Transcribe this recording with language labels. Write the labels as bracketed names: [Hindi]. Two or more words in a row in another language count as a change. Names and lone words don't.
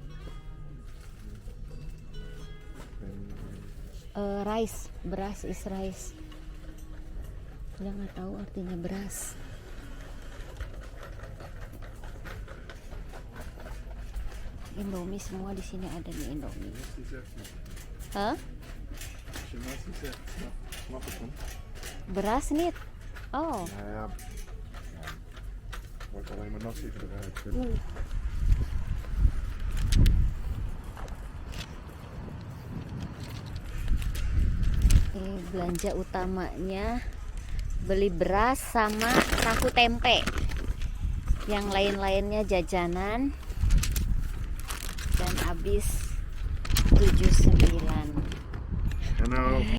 [English] Rice, beras is rice. [Indonesian] Dia nggak tahu artinya beras. Indomie semua di sini ada nih Indomie. Hah? [Dutch] Als je nasi zegt, snap ik hem. Beras niet. Oh. Nou ja, wordt alleen maar nasi gebruikt. [Indonesian] Belanja utamanya beli beras sama tahu tempe. Yang lain-lainnya jajanan. Dan habis 79. [Dutch] En nou